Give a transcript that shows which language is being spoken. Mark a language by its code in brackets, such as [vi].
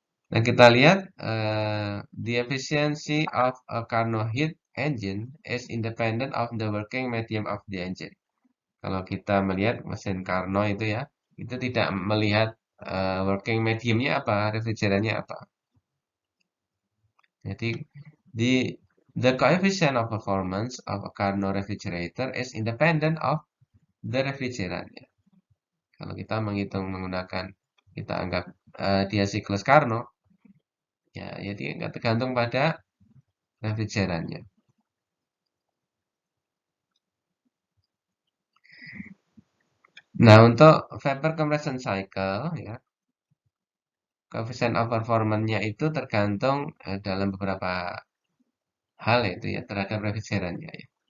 [id] Nah, kita lihat [en] the efficiency of a Carnot heat engine is independent of the working medium of the engine. [id] Kalau kita melihat mesin Carnot itu ya, itu tidak melihat working mediumnya apa, refrigerannya apa. Jadi [en] the coefficient of performance of a Carnot refrigerator is independent of the refrigerant. [id] Ya. Kalau kita menghitung menggunakan, kita anggap dia siklus Carnot, ya, jadi nggak tergantung pada refrigerannya. Nah, untuk vapor compression cycle, ya, coefficient of performance-nya itu tergantung dalam beberapa hal itu ya terhadap refrigerannya ya.